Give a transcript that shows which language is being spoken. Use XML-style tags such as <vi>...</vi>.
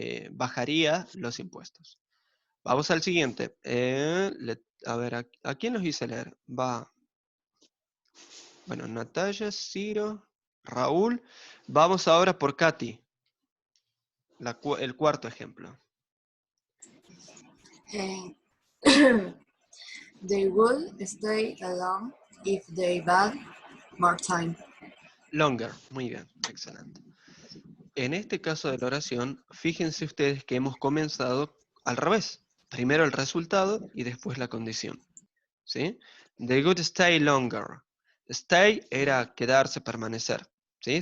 <es>Bajaría los impuestos. Vamos al siguiente. A ver, ¿a quién los hice leer? Bueno, Natalia, Ciro, Raúl. Vamos ahora por Katy, el cuarto ejemplo.</es> <en>Eh, They would stay alone if they had more time.</en> <es>Longer, muy bien, excelente. En este caso de la oración, fíjense ustedes que hemos comenzado al revés. Primero el resultado y después la condición. ¿Sí?</es> <en>They would stay longer.</en> <es>Stay era quedarse, permanecer. ¿Sí?</es>